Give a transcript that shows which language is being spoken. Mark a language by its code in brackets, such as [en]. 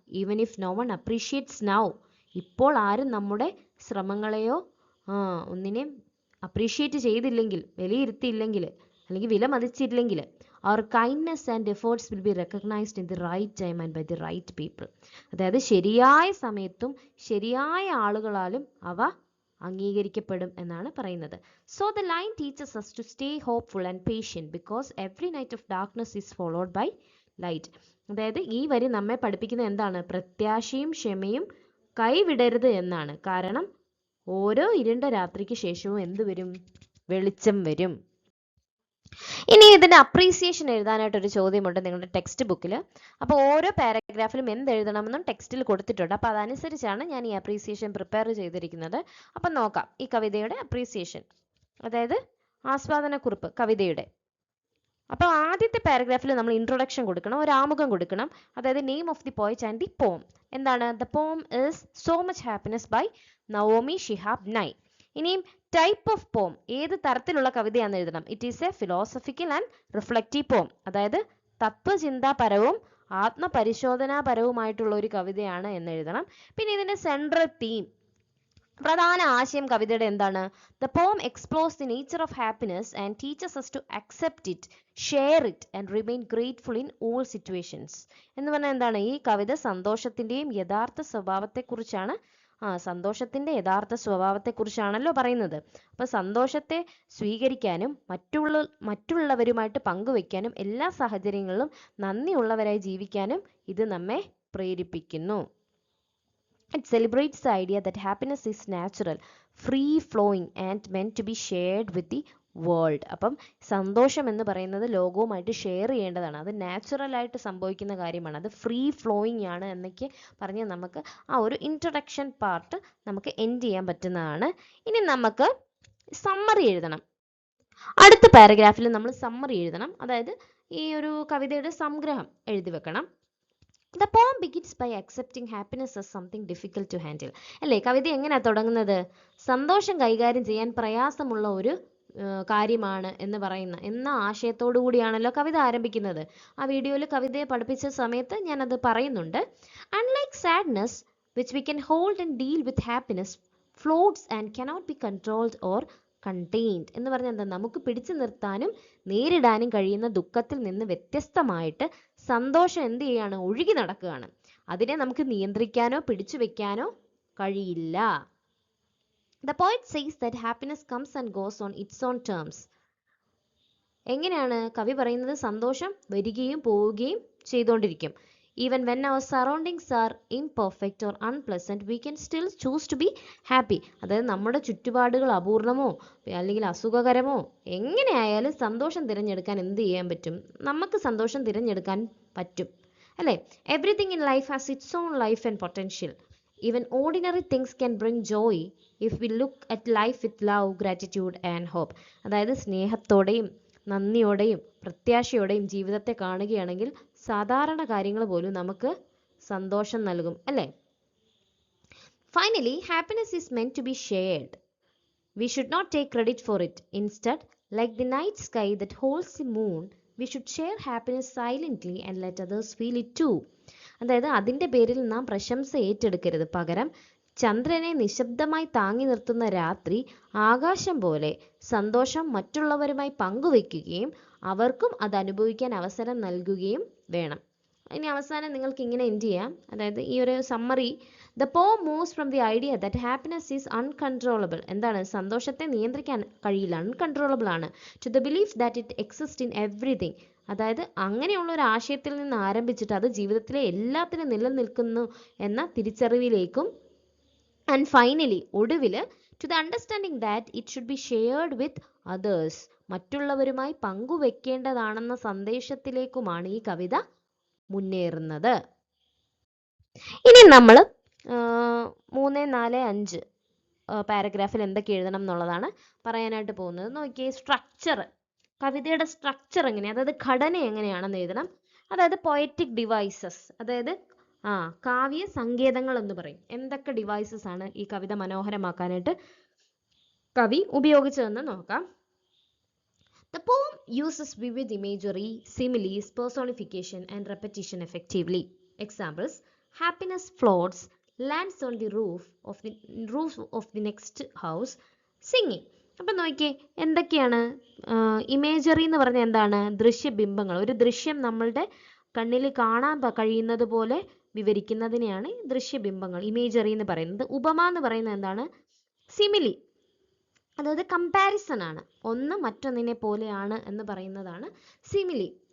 [en] Even if no one appreciates now. [ml] ഇപ്പോൾ ആരും നമ്മുടെ ശ്രമങ്ങളെയോ ഒന്നിനെയും അപ്രീഷിയേറ്റ് ചെയ്തില്ലെങ്കിൽ, വിലയിരുത്തിയില്ലെങ്കിൽ അല്ലെങ്കിൽ വില മതിച്ചില്ലെങ്കിൽ, അവർ [en] Kindness and efforts will be recognised in the right time and by the right people. [ml] അതായത് ശരിയായ സമയത്തും ശരിയായ ആളുകളാലും അവ അംഗീകരിക്കപ്പെടും എന്നാണ് പറയുന്നത്. [en] So the line teaches us to stay hopeful and patient because every night of darkness is followed by light. [ml] അതായത് ഈ വരി നമ്മെ പഠിപ്പിക്കുന്നത് എന്താണ്? പ്രത്യാശയും ക്ഷമയും കൈവിടരുത് എന്നാണ്. കാരണം ഓരോ ഇരുണ്ട രാത്രിക്ക് ശേഷവും എന്ത് വരും? വെളിച്ചം വരും. ഇനി ഇതിന്റെ അപ്രീസിയേഷൻ എഴുതാനായിട്ടൊരു ചോദ്യമുണ്ട് നിങ്ങളുടെ ടെക്സ്റ്റ് ബുക്കിൽ. അപ്പോൾ ഓരോ പാരഗ്രാഫിലും എന്ത് എഴുതണമെന്നും ടെക്സ്റ്റിൽ കൊടുത്തിട്ടുണ്ട്. അപ്പോൾ അതനുസരിച്ചാണ് ഞാൻ ഈ അപ്രീസിയേഷൻ പ്രിപ്പയർ ചെയ്തിരിക്കുന്നത്. അപ്പം നോക്കാം ഈ കവിതയുടെ അപ്രീസിയേഷൻ, അതായത് ആസ്വാദനക്കുറിപ്പ് കവിതയുടെ. അപ്പോൾ ആദ്യത്തെ പാരഗ്രാഫിൽ നമ്മൾ ഇൻട്രൊഡക്ഷൻ കൊടുക്കണം, ഒരു ആമുഖം കൊടുക്കണം. അതായത് [en] Name of the poet and the poem. [ml] എന്താണ്? [en] The poem is so much happiness by Naomi Shihab Nye. [ml] ഇനിയും ടൈപ്പ് ഓഫ് പോം, ഏത് തരത്തിലുള്ള കവിതയാണെന്ന് എഴുതണം. [en] It is a philosophical and reflective poem. [ml] അതായത് തത്വചിന്താപരവും ആത്മപരിശോധനാപരവുമായിട്ടുള്ള ഒരു കവിതയാണ് എന്ന് എഴുതണം. പിന്നെ ഇതിന്റെ സെൻട്രൽ തീം, പ്രധാന ആശയം കവിതയുടെ എന്താണ്? [en] The poem explores the nature of happiness and teaches us to accept it, share it and remain grateful in all situations. [ml] എന്ന് പറഞ്ഞാൽ എന്താണ്? ഈ കവിത സന്തോഷത്തിന്റെയും യഥാർത്ഥ സ്വഭാവത്തെക്കുറിച്ചാണ്. സന്തോഷത്തിന്റെ യഥാർത്ഥ സ്വഭാവത്തെക്കുറിച്ചാണല്ലോ പറയുന്നത്. അപ്പൊ സന്തോഷത്തെ സ്വീകരിക്കാനും മറ്റുള്ളവരുമായിട്ട് പങ്കുവെക്കാനും എല്ലാ സാഹചര്യങ്ങളിലും നന്ദിയുള്ളവരായി ജീവിക്കാനും ഇത് നമ്മെ പ്രേരിപ്പിക്കുന്നു. [en] It celebrates the idea that happiness is natural, free flowing and meant to be shared with the world. [ml] അപ്പം സന്തോഷം എന്ന് പറയുന്നത് ലോകവുമായിട്ട് ഷെയർ ചെയ്യേണ്ടതാണ്. അത് നാച്ചുറൽ ആയിട്ട് സംഭവിക്കുന്ന കാര്യമാണ്. അത് ഫ്രീ ഫ്ലോയിങ് ആണ് എന്നൊക്കെ പറഞ്ഞ് നമുക്ക് ആ ഒരു ഇൻട്രൊഡക്ഷൻ പാർട്ട് നമുക്ക് എൻഡ് ചെയ്യാൻ പറ്റുന്നതാണ്. ഇനി നമുക്ക് സമ്മറി എഴുതണം. അടുത്ത പാരഗ്രാഫിൽ നമ്മൾ സമ്മറി എഴുതണം. അതായത് ഈ ഒരു കവിതയുടെ സംഗ്രഹം എഴുതി വെക്കണം. [en] The poem begins by accepting happiness as something difficult to handle. [ml] അല്ലേ? കവിത എങ്ങനെയാണ് തുടങ്ങുന്നത്? സന്തോഷം കൈകാര്യം ചെയ്യാൻ പ്രയാസമുള്ള ഒരു കാര്യമാണ് എന്ന ആശയത്തോടു കൂടിയാണല്ലോ കവിത ആരംഭിക്കുന്നത്. ആ വീഡിയോയിൽ കവിതയെ പഠിപ്പിച്ച സമയത്ത് ഞാനത് പറയുന്നുണ്ട്. [en] Unlike sadness, which we can hold and deal with, happiness floats and cannot be controlled or contained [ml] എന്ന് പറഞ്ഞാൽ എന്താ, നമുക്ക് പിടിച്ചു നിർത്താനും നേരിടാനും കഴിയുന്ന ദുഃഖത്തിൽ നിന്ന് വ്യത്യസ്തമായിട്ട് സന്തോഷം എന്ത് ചെയ്യാണ്, ഒഴുകി നടക്കുകയാണ്. അതിനെ നമുക്ക് നിയന്ത്രിക്കാനോ പിടിച്ചു വെക്കാനോ കഴിയില്ല. [en] The poet says that happiness comes and goes on its own terms. [ml] എങ്ങനെയാണ് കവി പറയുന്നത്, സന്തോഷം വരികയും പോവുകയും ചെയ്തുകൊണ്ടിരിക്കും. [en] Even when our surroundings are imperfect or unpleasant, we can still choose to be happy. [ml] അതായത് നമ്മുടെ ചുറ്റുപാടുകൾ അപൂർണമോ അല്ലെങ്കിൽ അസുഖകരമോ എങ്ങനെയായാലും സന്തോഷം തിരഞ്ഞെടുക്കാൻ എന്ത് ചെയ്യാൻ പറ്റും, നമുക്ക് സന്തോഷം തിരഞ്ഞെടുക്കാൻ പറ്റും അല്ലേ. [en] Everything in life has its own life and potential. Even ordinary things can bring joy if we look at life with love, gratitude and hope. [ml] അതായത് സ്നേഹത്തോടെയും നന്ദിയോടെയും പ്രത്യാശയോടെയും ജീവിതത്തെ കാണുകയാണെങ്കിൽ സാധാരണ കാര്യങ്ങൾ പോലും നമുക്ക് സന്തോഷം നൽകും അല്ലേ. [en] Finally, happiness is meant to be shared. We should not take credit for it. Instead, like the night sky that holds the moon, we should share happiness silently and let others feel it too. [ml] അതായത് അതിൻ്റെ പേരിൽ നാം പ്രശംസ ഏറ്റെടുക്കരുത്. പകരം ചന്ദ്രനെ നിശബ്ദമായി താങ്ങി നിർത്തുന്ന രാത്രി ആകാശം പോലെ സന്തോഷം മറ്റുള്ളവരുമായി പങ്കുവെക്കുകയും അവർക്കും അത് അനുഭവിക്കാൻ അവസരം നൽകുകയും വേണം. ഇനി അവസാനം നിങ്ങൾക്ക് ഇങ്ങനെ എൻഡ് ചെയ്യാം. അതായത് ഈ ഒരു summary, [en] The poem moves from the idea that happiness is uncontrollable. [ml] എന്താണ്, സന്തോഷത്തെ നിയന്ത്രിക്കാൻ കഴിയില്ല, അൺകൺട്രോളബിൾ ആണ്, [en] to the belief that it exists in everything. [ml] അതായത് അങ്ങനെയുള്ള ഒരു ആശയത്തിൽ നിന്ന് ആരംഭിച്ചിട്ട് അത് ജീവിതത്തിലെ എല്ലാത്തിലും നിലനിൽക്കുന്നു എന്ന തിരിച്ചറിവിലേക്കും, [en] and finally [ml] ഒടുവിൽ [en] to the understanding that it should be shared with others, [ml] മറ്റുള്ളവരുമായി പങ്കുവെക്കേണ്ടതാണെന്ന സന്ദേശത്തിലേക്കുമാണ് ഈ കവിത മുന്നേറുന്നത്. ഇനി നമ്മൾ 3, 4, 5 പാരഗ്രാഫിൽ എന്തൊക്കെ എഴുതണം എന്നുള്ളതാണ് പറയാനായിട്ട് പോകുന്നത്. നോക്കിയേ, സ്ട്രക്ചർ, കവിതയുടെ സ്ട്രക്ചർ എങ്ങനെയാണ്, അതായത് ഘടന എങ്ങനെയാണെന്ന് എഴുതണം. അതായത് പൊയറ്റിക് ഡിവൈസസ്, അതായത് കാവ്യ സങ്കേതങ്ങൾ എന്ന് പറയും. എന്തൊക്കെ ഡിവൈസസ് ആണ് ഈ കവിത മനോഹരമാക്കാനായിട്ട് കവി ഉപയോഗിച്ചതെന്ന് നോക്കാം. [en] The poem uses vivid imagery, similes, personification and repetition effectively. Examples: happiness floats, lands on the roof of the next house, singing. [ml] അപ്പം നോക്കിയേ, എന്തൊക്കെയാണ് ഇമേജറി എന്ന് പറഞ്ഞാൽ എന്താണ്, ദൃശ്യബിംബങ്ങൾ. ഒരു ദൃശ്യം നമ്മളുടെ കണ്ണിൽ കാണാൻ കഴിയുന്നത് പോലെ വിവരിക്കുന്നതിനെയാണ് ദൃശ്യബിംബങ്ങൾ, ഇമേജറി എന്ന് പറയുന്നത്. ഉപമ എന്ന് പറയുന്നത് എന്താണ്, സിമിലി, അതായത് കമ്പാരിസൺ ആണ്, ഒന്ന് മറ്റൊന്നിനെ പോലെയാണ് എന്ന് പറയുന്നതാണ് സിമിലി.